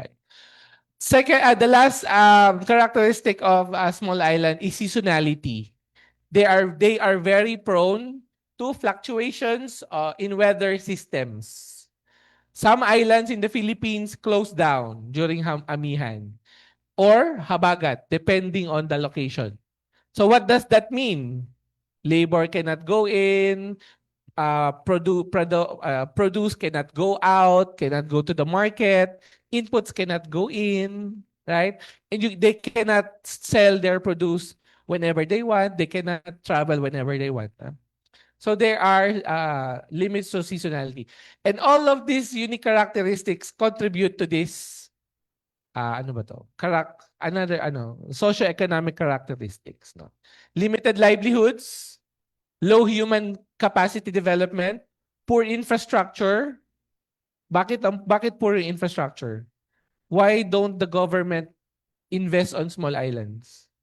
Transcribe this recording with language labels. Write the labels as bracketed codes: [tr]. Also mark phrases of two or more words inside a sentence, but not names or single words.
[en] Second, the last characteristic of a small island is seasonality. They are very prone to fluctuations in weather systems. Some islands in the Philippines close down during amihan or habagat, depending on the location. So what does that mean? Labor cannot go in, produce cannot go out, cannot go to the market, inputs cannot go in, right? And they cannot sell their produce whenever they want. They cannot travel whenever they want. So there are limits to seasonality. And all of these unique characteristics contribute to this [tl] ano ba to? [en] Socio-economic characteristics, no? Limited livelihoods, low human capacity development, poor infrastructure. Bakit poor infrastructure? Why don't the government invest on small islands?